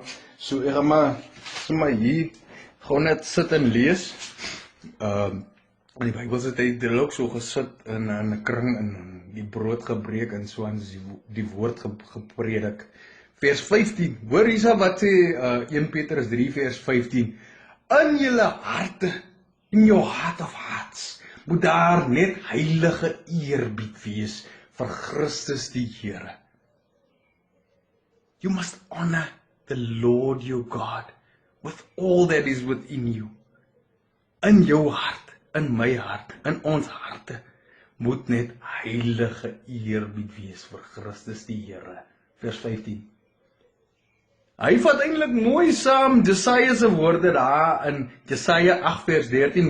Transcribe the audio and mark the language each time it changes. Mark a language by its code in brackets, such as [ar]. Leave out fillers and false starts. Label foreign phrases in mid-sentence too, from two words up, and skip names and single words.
[af] So ek gaan maar hier gewoon net sit en lees. In die Bybel het hy ook so gesit in 'n kring en die brood gebreek en so aan die woord gepredik. Vers 15, hoor hiersa wat sê 1 Petrus 3 vers 15. In julle harte, [en] in your heart of hearts, [af] moet daar net heilige eerbied wees vir Christus die Here. [en] You must honor the Lord your God with all that is within you. [af] In jou hart, in my hart, in ons harte, moet net heilige eerbied wees vir Christus die Here. Vers 15. Hy vat eintlik mooi saam Jesaja se woorde daar in Jesaja 8 vers 13.